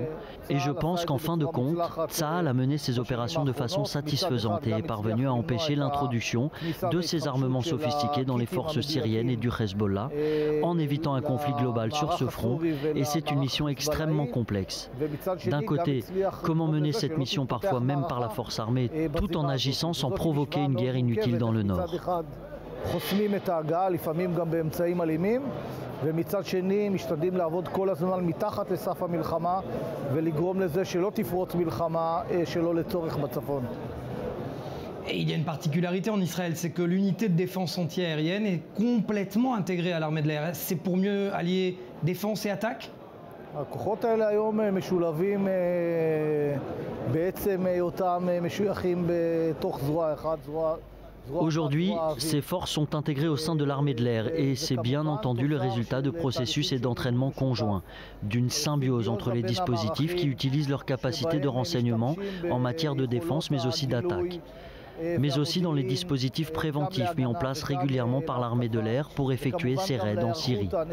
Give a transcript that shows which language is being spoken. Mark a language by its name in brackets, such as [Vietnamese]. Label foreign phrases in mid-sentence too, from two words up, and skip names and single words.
[French] Et je pense qu'en fin de compte, Tsahal a mené ses opérations de façon satisfaisante et est parvenu à empêcher l'introduction de ces armements sophistiqués dans les forces syriennes et du Hezbollah, en évitant un conflit global sur ce front, et c'est une mission extrêmement complexe. D'un côté, comment mener cette mission parfois même par la force armée, tout en agissant sans provoquer une guerre inutile dans le nord. [Hebrew] ומצד שני משתדלים לעבוד כל הזמן מתחת לסף המלחמה ולגרום לזה שלא תפרוץ מלחמה שלא לצורך בצפון. [French] Et il y a une particularité en Israël, c'est que l'unité de défense antiaérienne est complètement intégrée à l'armée de l'air. C'est pour mieux allier défense et attaque ? [Hebrew] הכוחות האלה היום משולבים בעצם אותם משויכים בתוך זרוע אחת, [French] Aujourd'hui, ces forces sont intégrées au sein de l'armée de l'air et c'est bien entendu le résultat de processus et d'entraînement conjoints, d'une symbiose entre les dispositifs qui utilisent leurs capacités de renseignement en matière de défense mais aussi d'attaque, mais aussi dans les dispositifs préventifs mis en place régulièrement par l'armée de l'air pour effectuer ces raids en Syrie.